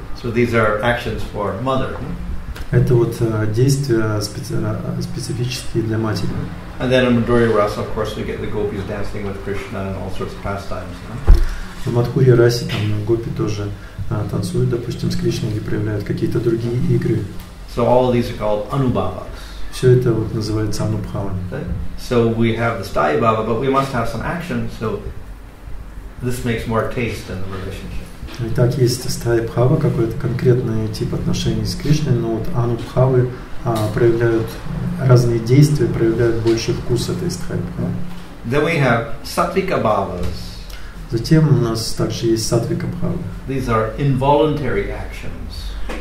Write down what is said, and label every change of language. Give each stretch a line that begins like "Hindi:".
English: So these are actions for mother.
Russian: Это вот действия специфические для матери.
English: And then in Madhurya rasa, of course, we get the gopis dancing with Krishna and all sorts of pastimes.
Russian: В Мадхурья расе там гопи тоже танцуют, допустим, с Кришной или проявляют какие-то другие игры.
English: So all of these are called anubhavas.
Russian: Все это вот называется анубхавами.
English: So we have the sthayi bhava, but we must have some action. So this makes more taste in the relationship.
Russian: Итак, есть стхай-бхава, какой-то конкретный тип отношений с Кришной, но вот анубхавы проявляют разные действия, проявляют больше вкус этой стхай-бхавы.
English: Then we have sattvika bhavas.
Russian: Затем у нас также есть сатвика бхава.
English: These are involuntary actions.